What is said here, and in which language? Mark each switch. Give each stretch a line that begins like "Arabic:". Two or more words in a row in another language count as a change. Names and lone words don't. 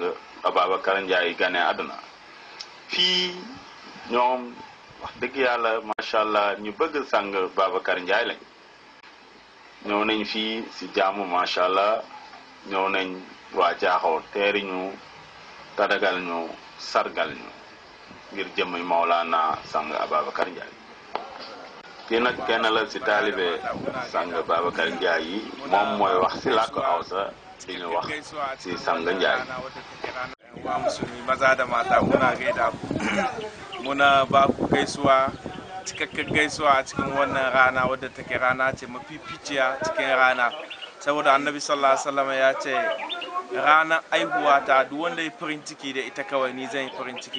Wolof: Ababacar Ndiaye gane àdduna fii ñoom wax dëgg yàlla
Arabic: ما شاء الله
Wolof: ñu bëgg sang Babacar Ndiaye lañ ñëw nañ fii si jaamu
Arabic: ما شاء الله
Wolof: ñëw nañ waa jaaxoo teeri ñu tadagal ñu sargal ñu ngir jëmmi Maolana sang Ababacar Ndiaye kii nag kenn la si taalibe sang Babacar Ndiaye yi moom mooy wax si làkk Hausa di ñu wax si sang Ndiaye.
Hausa: wa musulmi maza da mata muna gaida ku muna ba ku gaisuwa cikakken gaisuwa a cikin wannan rana wadda take rana ce mafificiya cikin rana saboda annabi
Arabic: صلى الله عليه وسلم
Hausa: ya ce ranar aihuwa ta duk wanda ya farin ciki da ita kawai ni zan yi farin ciki